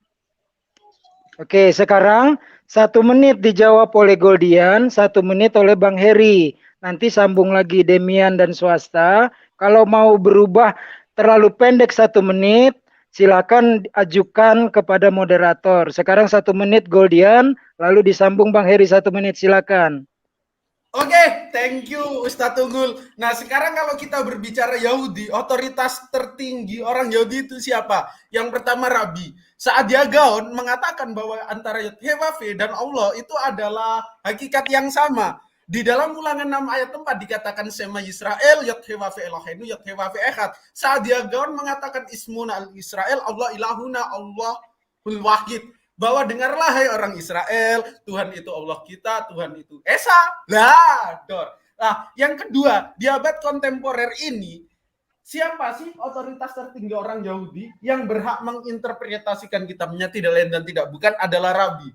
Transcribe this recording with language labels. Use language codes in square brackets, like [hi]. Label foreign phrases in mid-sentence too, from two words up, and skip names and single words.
[id] Oke, sekarang 1 menit dijawab oleh Goldian, 1 menit oleh Bang Heri. Nanti sambung lagi Demian dan Swasta. Kalau mau berubah terlalu pendek 1 menit, silakan ajukan kepada moderator. Sekarang 1 menit Goldian, lalu disambung Bang Heri 1 menit, silakan. Oke, [en] thank you Ustadz Tunggul. [id] Nah, sekarang kalau kita berbicara Yahudi, otoritas tertinggi orang Yahudi itu siapa? Yang pertama Rabi. Saadia Gaon mengatakan bahwa antara Yod-Heh-Wav-He dan Allah itu adalah hakikat yang sama. Di dalam Ulangan 6 ayat 4 dikatakan [he] שמע ישראל, יהוה אלוהינו, יהוה אחד. [id] Saadia Gaon mengatakan [ar] اسمعنا الإسرائيل، الله إلهنا، الله الواحد. [id] Bahwa dengarlah hai orang Israel, Tuhan itu Allah kita, Tuhan itu Esa. Nah, yang kedua, di abad kontemporer ini, siapa sih otoritas tertinggi orang Yahudi yang berhak menginterpretasikan kitabnya tidak lain dan tidak bukan adalah Rabi.